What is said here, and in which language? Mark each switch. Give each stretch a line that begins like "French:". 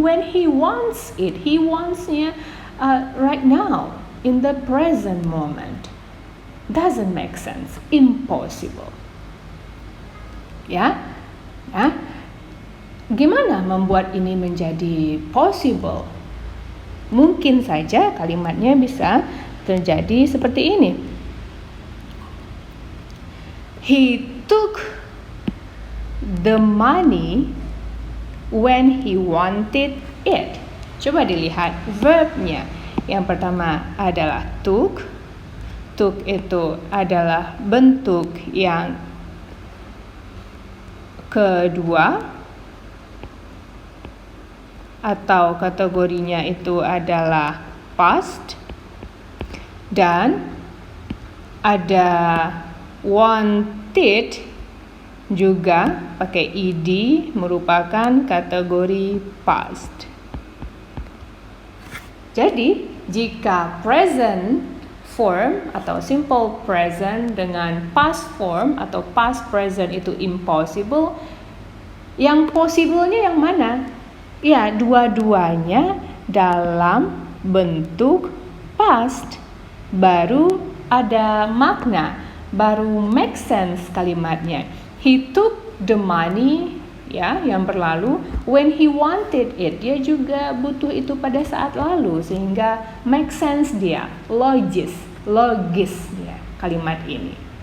English: When he wants it, he wants-nya right now, in the present moment. Doesn't make sense, impossible.
Indonesian: Ya, gimana membuat ini menjadi possible? Mungkin saja kalimatnya bisa terjadi seperti ini.
English: He took the money when he wanted it.
Indonesian: Coba dilihat verbnya. Yang pertama adalah took, took itu adalah bentuk yang kedua, atau kategorinya itu adalah past, dan ada wanted juga pakai ed merupakan kategori past. Jadi jika present form atau simple present dengan past form atau past present itu impossible, yang possible-nya yang mana? Ya, dua-duanya dalam bentuk past. Baru ada makna, baru
English: make sense
Indonesian: kalimatnya.
English: He took the money,
Indonesian: ya, yang berlalu,
English: when he wanted it.
Indonesian: Dia juga butuh itu pada saat lalu, sehingga
English: make sense
Indonesian: dia, logis dia kalimat ini.